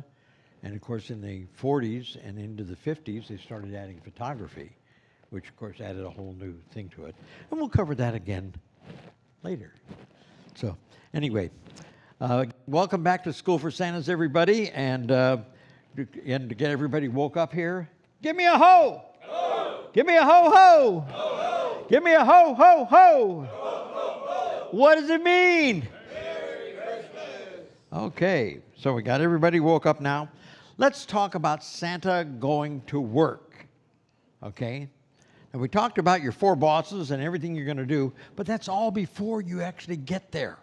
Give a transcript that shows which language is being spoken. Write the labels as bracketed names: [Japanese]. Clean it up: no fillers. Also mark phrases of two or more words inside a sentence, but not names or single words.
[English] And of course, in the 40s and into the 50s, they started adding photography, which of course added a whole new thing to it. And we'll cover that again later. So anyway, welcome back to School for Santas, everybody. And to get everybody woke up here, give me a ho! Ho! Give me a ho ho! Ho ho! Give me a ho ho ho! Ho ho ho! What does it mean? Merry Christmas! Okay, so we got everybody woke up now. Let's talk about Santa going to work. Okay? And we talked about your 4 bosses and everything you're going to do, but that's all before you actually get there.